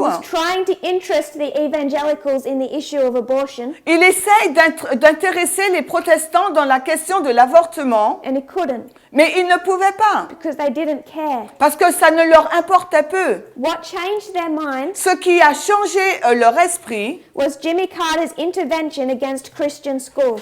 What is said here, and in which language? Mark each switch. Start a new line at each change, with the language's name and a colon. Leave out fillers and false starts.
English: was trying to interest the evangelicals in the issue of abortion,
French: il essaye d'intéresser les protestants dans la question de l'avortement,
English: and he couldn't,
French: mais il ne pouvait pas,
English: because they didn't care.
French: parce que ça ne leur importait peu.
English: What changed their minds
French: Ce qui a changé leur esprit,
English: was Jimmy Carter's intervention against Christian schools.